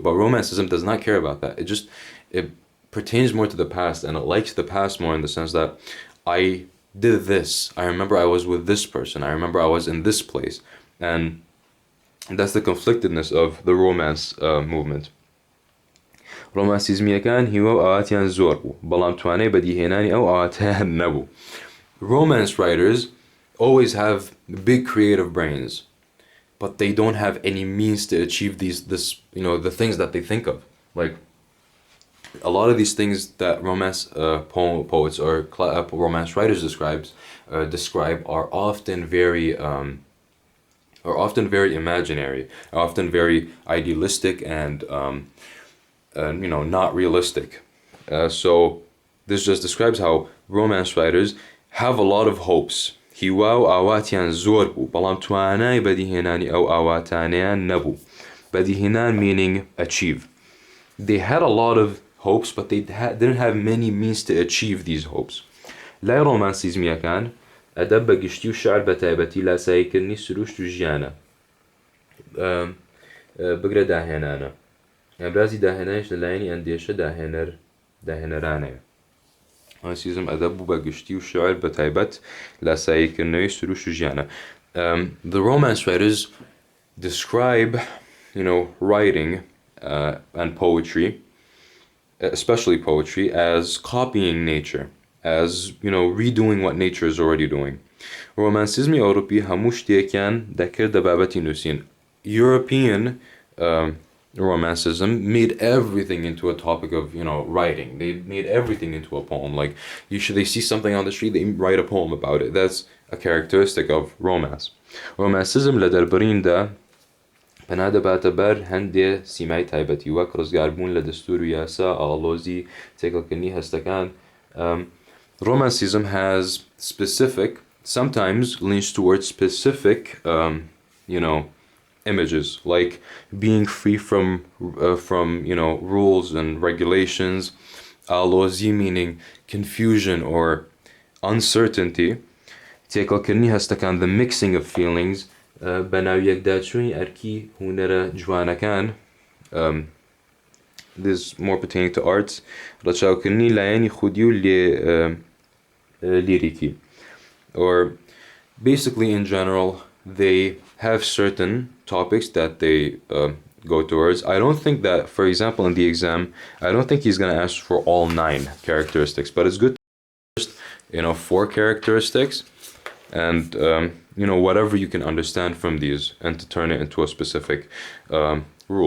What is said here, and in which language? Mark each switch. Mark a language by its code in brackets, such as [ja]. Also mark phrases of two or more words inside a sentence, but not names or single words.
[en] But romanticism does not care about that. It pertains more to the past, and it likes the past more in the sense that I did this. I remember I was with this person. I remember I was in this place. And that's the conflictedness of the romance movement. [ckb] رومانسیزمیەکان هیوە و ئاواتیان زۆر بوو بەڵام توانای بەدیهێنانی ئەو ئاواتیان نەبوو. [en] Romance writers always have big creative brains, but they don't have any means to achieve the things that they think of. Like, a lot of these things that romance poets or romance writers describe are often very imaginary, are often very idealistic and not realistic. So this just describes how romance writers have a lot of hopes. [ckb] هیوا و ئاواتیان زۆر بوو، بەڵام توانای بەدیهێنانی ئەو ئاواتانیان نەبوو. [en] بەدیهێنان meaning achieve. They had a lot of hopes, but they didn't have many means to achieve these hopes. [ckb] لای ڕۆمانسیزمیەکان ئەدەب بە گشتی و شعر بە تایبەتی لاساییکردنی سروشت و ژیانە. بگرە داهێنانە. ئەمرازی داهێنانیش لەلایەنی ئەندێشە داهێنەرانەیە. ڕۆمانسیزم ئەدەب بوو بە گشتی و شعر بە تایبەت لاساییکردنەوەی سروشت و ژیانە. [en] The romance writers describe, writing and poetry, especially poetry, as copying nature, as, redoing what nature is already doing. [ckb] ڕۆمانسیزمی ئەوروپی هەموو شتێکیان دەکردە بابەتی نووسین. [en] European romanticism made everything into a topic of, writing. They made everything into a poem. Like, they see something on the street, they write a poem about it. That's a characteristic of romance. [ckb] Romanticism لە دەربڕیندا پەنا دەباتە بەر هەندێ سیمای تایبەتی وەک ڕزگاربوون لە دەستور و یاسا، ئاڵۆزی، تێکەڵکردنی هەستەکان. [en] Romanticism has sometimes leans towards specific, images, like being free from rules and regulations. ئاڵۆزی meaning confusion or uncertainty. [ckb] تێکەڵکردنی هەستەکان [en] the mixing of feelings. [ckb] بەناو یەکداچوونی ئەرکی هونەرە جوانەکان. [en] This is more pertaining to arts. [ckb] ڕەچاوکردنی لایەنی خودی و لیریکی. [en] Or basically in general, they have certain topics that they go towards. I don't think that, for example, in the exam, I don't think he's going to ask for all 9 characteristics, but it's good to first, 4 characteristics and, whatever you can understand from these and to turn it into a specific rule.